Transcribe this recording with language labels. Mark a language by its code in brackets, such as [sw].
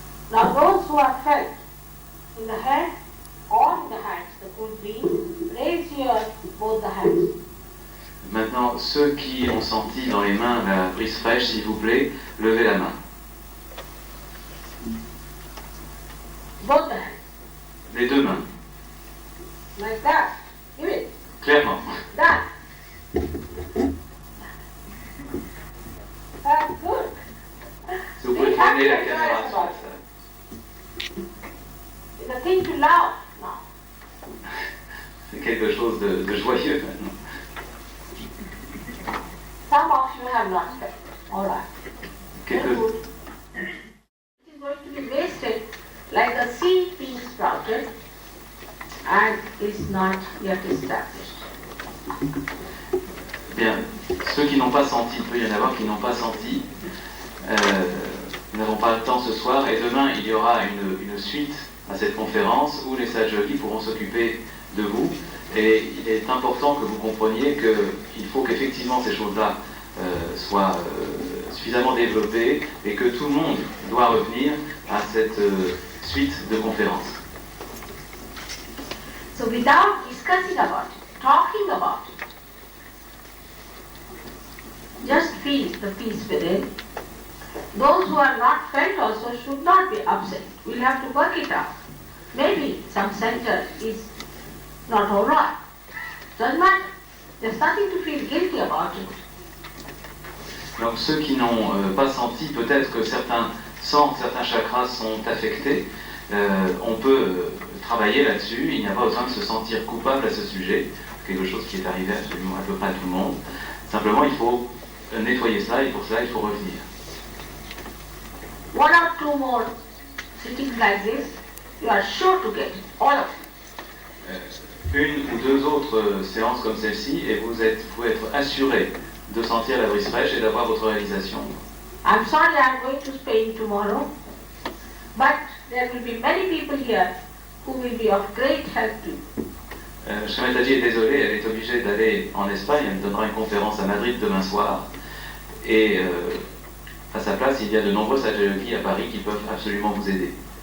[en] Now those who are felt in the head or in the hands, the cool breeze, raise your both the hands. [fr] Maintenant, ceux qui ont senti dans les mains la brise fraîche, s'il vous plaît, levez la main. [en] Both the hands. [fr] Les deux mains, [en] Like that. Give it. clairement. That. That's good. [fr] Si vous pouvez tourner la caméra sur la salle. [en] It's a thing to laugh now. [fr] C'est quelque chose de joyeux maintenant. [en] Some of you have not felt. All right. Very [fr] Quelque... [en] good. It is going to be wasted like a seed being sprouted and is not yet established. [fr] Bien, ceux qui n'ont pas senti, il peut y en avoir qui n'ont pas senti. Nous n'avons pas le temps ce soir et demain il y aura une suite à cette conférence où les sages yogis pourront s'occuper de vous. Et il est important que vous compreniez qu'il faut qu'effectivement ces choses-là soient suffisamment développées et que tout le monde doit revenir à cette suite de conférences. [en] So without discussing about it, talking about it, just feel the peace within. Those who are not felt also should not be upset. We'll have to work it out. Maybe some center is not all right. Doesn't matter. There's nothing to feel guilty about it. [fr] Donc ceux qui n'ont pas senti, peut-être que certains chakras sont affectés, on peut travailler là-dessus, il n'y a pas besoin de se sentir coupable à ce sujet, c'est quelque chose qui est arrivé absolument à peu près à tout le monde. Simplement il faut nettoyer cela et pour cela il faut revenir. [en] One or two more sittings like this, you are sure to get it, all of it. [fr] Une ou deux autres séances comme celle-ci et vous pouvez être assuré de sentir la brise fraîche et d'avoir votre réalisation. [en] I'm sorry I'm going to Spain tomorrow, but there will be many people here who will be of great help to you. [fr] Shrimataji est désolée, elle est obligée d'aller en Espagne, elle me donnera une conférence à Madrid demain soir. Et à sa place, il y a de nombreux sages yogis à Paris qui peuvent absolument vous aider.